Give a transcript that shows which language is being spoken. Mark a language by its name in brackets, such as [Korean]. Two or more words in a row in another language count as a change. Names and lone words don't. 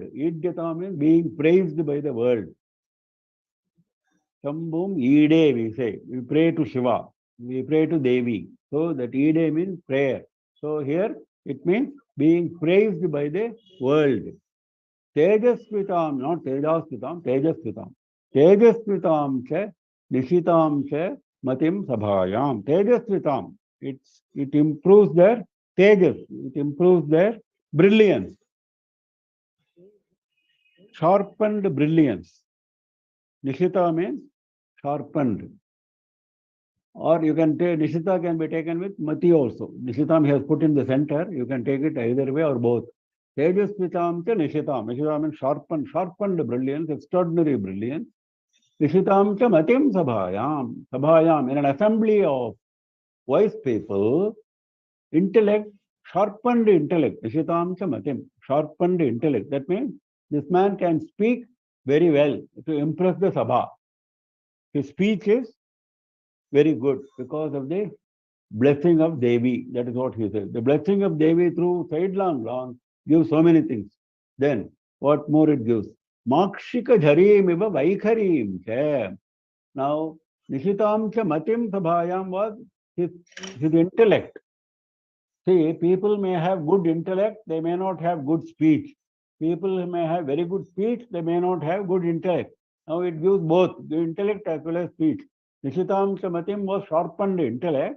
[English] Idyata means being praised by the world. [Sanskrit] Shambhum Ide, [English] we say. We pray to Shiva. We pray to Devi. So that Ide means prayer. So here it means being praised by the world. [Sanskrit] Tejasvitam, not Tejasvitam, Tejasvitam. Tejasvitam cha, Nishitam cha, Matim Sabhayam. Tejasvitam. [English] It improves their tejas. It improves their brilliance. Sharpened brilliance. Nishita means sharpened. Or you can take, Nishita can be taken with Mati also. Nishitam he has put in the center. You can take it either way or both. [Sanskrit] Tejasvitam cha nishitam. [English] Nishitam means sharpened brilliance, extraordinary brilliance. [Sanskrit] Nishitam cha matim sabhayam. Sabhayam, [English] in an assembly of wise people, intellect, sharpened intellect. [Sanskrit] Nishitam cha matim, [English] sharpened intellect. That means this man can speak very well to impress the sabha. His speech is very good because of the blessing of Devi. That is what he says. The blessing of Devi through sidelong gives so many things. Then what more it gives? [Sanskrit] Makshika jharim iva vaikharim. [English] Now, [Sanskrit] Nishitam cha matim sabhayam [English] was his intellect. See, people may have good intellect, they may not have good speech. People may have very good speech, they may not have good intellect. Now it gives both, the intellect as well as speech. [Sanskrit] Nishitam Chamatim [English] was sharpened intellect.